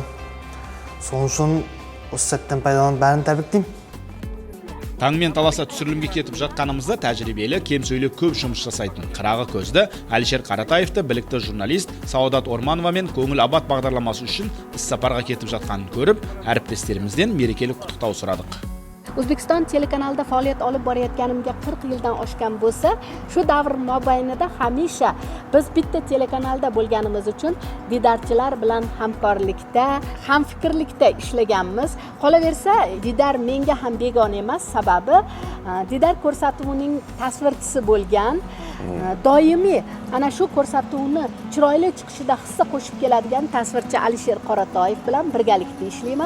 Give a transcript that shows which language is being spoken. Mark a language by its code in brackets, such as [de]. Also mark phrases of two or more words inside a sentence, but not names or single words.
[kk] Соның үшін осы сәттен пайдаланып бәрін тәбриктеймін. Таңмен таласа түсірілімге кетіп жатқанымызда тәжірибелі, кем сөйлеп көп жұмыс жасайтын қырағы көзді Әлішер Қаратаевты білікті журналист Сауадат Орманова мен көңіл абат бағдарламасы үшін іс-сапарға кетіп жатқанын көріп, әріптестерімізден мерекелік құттықтау сұрадық. [uz] O'zbekiston telekanalida faoliyat olib borayotganimga 40 yildan oshgan bo'lsa, shu davr mobaynida hamisha biz bitta telekanalda bo'lganimiz uchun didarchilar bilan hamkorlikda, hamfikrlikda ishlaganmiz. Qolaversa, Didar menga ham begona emas, sababi Didar ko'rsatuvining tasvirchisi bo'lgan, doimiy ana shu ko'rsatuvni chiroyli chiqishida hissa qo'shib keladigan tasvirchi Alisher Qoratoyev bilan birgalikda ishlayman.